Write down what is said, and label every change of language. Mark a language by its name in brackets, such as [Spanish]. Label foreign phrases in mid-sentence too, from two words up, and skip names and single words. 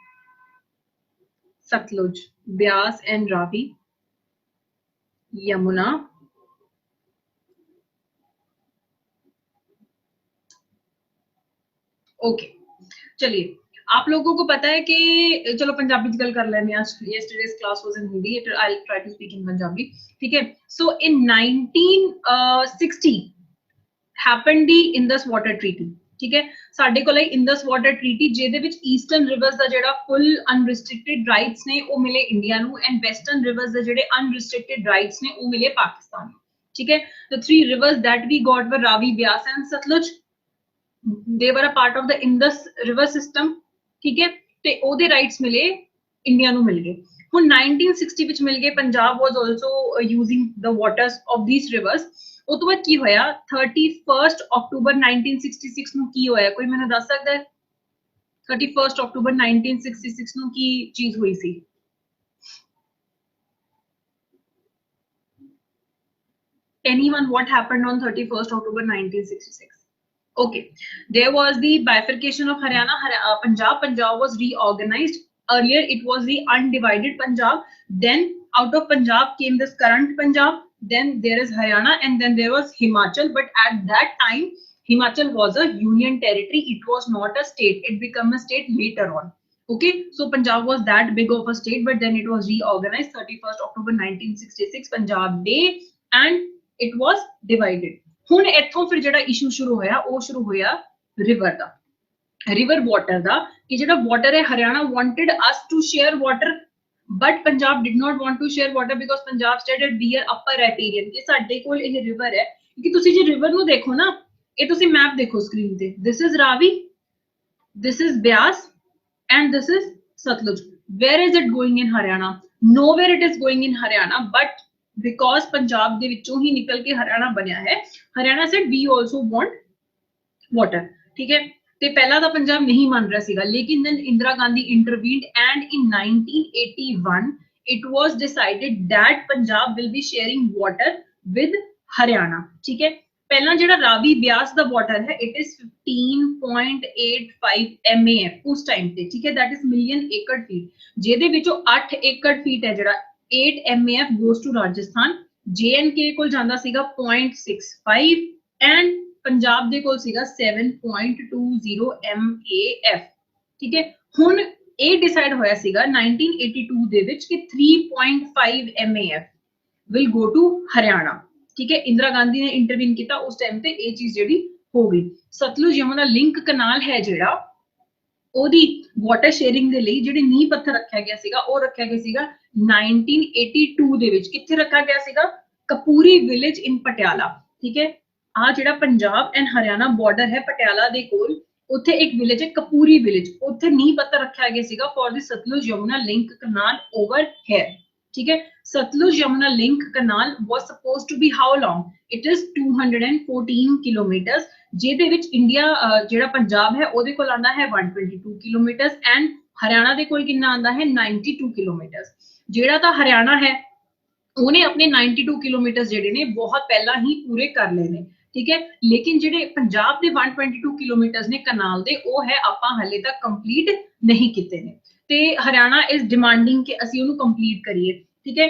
[Hindi] सतलुज, ब्यास एंड रावी, यमुना, ओके। चलिए, आप लोगों को पता है कि [Punjabi] ਚਲੋ ਪੰਜਾਬੀ ਚ ਗੱਲ ਕਰ ਲੈਨੇ ਅੱਜ, [English] yesterday's class was in Hindi, I will try to speak in Punjabi, [Hindi] ठीक है। [English] so in 1960 happened the Indus Water Treaty, [Hindi] ठीक है। [Punjabi] ਸਾਡੇ ਕੋਲ ਹੈ ਇੰਡਸ ਵਾਟਰ ਟ੍ਰੀਟੀ, ਜਿਹਦੇ ਵਿੱਚ [English] eastern rivers [Punjabi] ਦਾ ਜਿਹੜਾ [English] full unrestricted rights [Punjabi] ਨੇ ਉਹ ਮਿਲੇ ਇੰਡੀਆ ਨੂੰ, [English] and western rivers [Punjabi] ਦੇ ਜਿਹੜੇ [English] unrestricted rights [Punjabi] ਨੇ ਉਹ ਮਿਲੇ ਪਾਕਿਸਤਾਨ ਨੂੰ, ਠੀਕ ਹੈ। [English] the three rivers that we got were Ravi, Beas and Sutlej. they were a part of the Indus river system, [Hindi] ठीक है। [Punjabi] ਤੇ ਉਹਦੇ ਰਾਈਟਸ ਮਿਲੇ ਇੰਡੀਆ ਨੂੰ, ਮਿਲ ਗਏ। ਹੁਣ 1960 ਵਿੱਚ ਮਿਲ ਗਏ। [English] Punjab was also using the waters of these rivers. [Punjabi] ਉਸ ਤੋਂ ਬਾਅਦ ਕੀ ਹੋਇਆ? 31 ਅਕਤੂਬਰ 1966 ਨੂੰ ਕੀ ਹੋਇਆ? ਕੋਈ ਮੈਨੂੰ ਦੱਸ ਸਕਦਾ ਹੈ 31 ਅਕਤੂਬਰ 1966 ਨੂੰ ਕੀ ਚੀਜ਼ ਹੋਈ ਸੀ? [English] Anyone, what happened on 31 October 1966? Okay, there was the bifurcation of Haryana. Punjab was reorganized. Earlier it was the undivided Punjab. Then out of Punjab came this current Punjab. Then there is Haryana, and then there was Himachal. But at that time, Himachal was a union territory. It was not a state. It became a state later on. Okay, so Punjab was that big of a state, but then it was reorganized 31 October 1966 Punjab Day, and it was divided. [Punjabi] ਹੁਣ ਇੱਥੋਂ ਫਿਰ ਜਿਹੜਾ ਇਸ਼ੂ ਸ਼ੁਰੂ ਹੋਇਆ ਉਹ ਸ਼ੁਰੂ ਹੋਇਆ ਰਿਵਰ ਦਾ, [English] river water [Punjabi] ਦਾ, ਕਿ ਜਿਹੜਾ ਵਾਟਰ ਹੈ [English] Haryana wanted us to share water, but Punjab did not want to share water because Punjab stated we are upper riparian, [Punjabi] ਕਿ ਸਾਡੇ ਕੋਲ ਇਹ ਰਿਵਰ ਹੈ। ਕਿ ਤੁਸੀਂ ਜੇ ਰਿਵਰ ਨੂੰ ਦੇਖੋ ਨਾ, ਇਹ ਤੁਸੀਂ ਮੈਪ ਦੇਖੋ ਸਕਰੀਨ ਤੇ, [English] this is Ravi, this is Beas and this is Sutlej. Where is it going in Haryana? Nowhere it is going in Haryana, but because [Punjabi] पंजाब ਦੇ ਵਿੱਚੋਂ ਹੀ ਨਿਕਲ ਕੇ ਹਰਿਆਣਾ ਬਣਿਆ ਹੈ। [English] ਹਰਿਆਣਾ said we also want water, [Punjabi] ਠੀਕ ਹੈ। ਤੇ ਪਹਿਲਾਂ ਤਾਂ ਪੰਜਾਬ ਨਹੀਂ ਮੰਨ ਰਿਹਾ ਸੀਗਾ, ਲੇਕਿਨ [English] then ਇੰਦਰਾ ਗਾਂਧੀ intervened, and in 1981 it was decided that Punjab will be sharing water with Haryana, [Punjabi] ਠੀਕ ਹੈ। ਪਹਿਲਾਂ ਜਿਹੜਾ ਰਾਵੀ ਬਿਆਸ ਦਾ ਵਾਟਰ ਹੈ, [English] it is 15.85 MAF [Punjabi] ਉਸ ਟਾਈਮ ਤੇ, ਠੀਕ ਹੈ। [English] that is million acre feet, [Punjabi] ਜਿਹਦੇ ਵਿੱਚੋਂ 8 [English] acre feet [Punjabi] ਹੈ ਜਿਹੜਾ [English] 8 MAF goes to Rajasthan, [Punjabi] JNK ਕੋਲ ਜਾਂਦਾ ਸੀਗਾ 0.65 and ਪੰਜਾਬ ਦੇ ਕੋਲ ਸੀਗਾ 7.20 MAF, ਠੀਕ ਹੈ। ਹੁਣ ਇਹ ਡਿਸਾਈਡ ਹੋਇਆ ਸੀਗਾ 1982 ਦੇ ਵਿੱਚ ਕਿ 3.5 MAF [English] will go to [Punjabi] ਹਰਿਆਣਾ, ਠੀਕ ਹੈ। ਇੰਦਰਾ ਗਾਂਧੀ ਨੇ ਇੰਟਰਵੀਨ ਕੀਤਾ ਉਸ ਟਾਈਮ ਤੇ, ਇਹ ਚੀਜ਼ ਜਿਹੜੀ ਹੋ ਗਈ। ਸਤਲੁਜ ਯਮੁਨਾ ਲਿੰਕ ਕਨਾਲ ਹੈ ਜਿਹੜਾ, ਉਹਦੀ [English] water sharing [Punjabi] ਦੇ ਲਈ ਜਿਹੜੇ ਨੀਂਹ ਪੱਥਰ ਰੱਖਿਆ ਗਿਆ ਸੀਗਾ, ਉਹ ਰੱਖਿਆ ਗਿਆ ਸੀਗਾ 1982 ਦੇ ਵਿੱਚ। ਕਿੱਥੇ ਰੱਖਿਆ ਗਿਆ ਸੀਗਾ? [English] Kapuri village in Patiala, [Punjabi] ਠੀਕ ਹੈ। ਆ ਜਿਹੜਾ ਪੰਜਾਬ ਐਂਡ ਹਰਿਆਣਾ ਬਾਰਡਰ ਹੈ ਪਟਿਆਲਾ ਦੇ ਕੋਲ, ਉੱਥੇ ਇੱਕ ਵਿਲੇਜ ਹੈ ਕਪੂਰੀ ਵਿਲੇਜ, ਉੱਥੇ ਨੀਂਹ ਪੱਥਰ ਰੱਖਿਆ ਗਿਆ ਸੀਗਾ [English] for the Satluj Yamuna Link canal over here, [Hindi] ठीक है। [English] सतलुज यमुना लिंक canal was supposed to be how long? It is 214 kilometers, [Punjabi] ਜਿਹਦੇ ਵਿੱਚ ਇੰਡੀਆ ਜਿਹੜਾ ਪੰਜਾਬ ਹੈ ਉਹਦੇ ਕੋਲ ਆਂਦਾ ਹੈ 122 kilometers, ਐਂਡ ਹਰਿਆਣਾ ਦੇ ਕੋਲ ਕਿੰਨਾ ਆਂਦਾ ਹੈ 92 kilometers। ਜਿਹੜਾ ਤਾਂ ਹਰਿਆਣਾ ਹੈ ਉਹਨੇ ਆਪਣੇ 92 ਕਿਲੋਮੀਟਰ ਜਿਹੜੇ ਨੇ ਬਹੁਤ ਪਹਿਲਾਂ ਹੀ ਪੂਰੇ ਕਰ ਲਏ ਨੇ, ਠੀਕ ਹੈ। ਲੇਕਿਨ ਜਿਹੜੇ ਪੰਜਾਬ ਦੇ 122 ਕਿਲੋਮੀਟਰਸ ਨੇ ਕਨਾਲ ਦੇ, ਉਹ ਹੈ ਆਪਾਂ ਹਲੇ ਤੱਕ ਕੰਪਲੀਟ ਨਹੀਂ ਕੀਤੇ ਨੇ, ਤੇ ਹਰਿਆਣਾ [English] is demanding [Punjabi] ਕਿ ਅਸੀਂ ਉਹਨੂੰ ਕੰਪਲੀਟ ਕਰੀਏ, ਠੀਕ ਹੈ।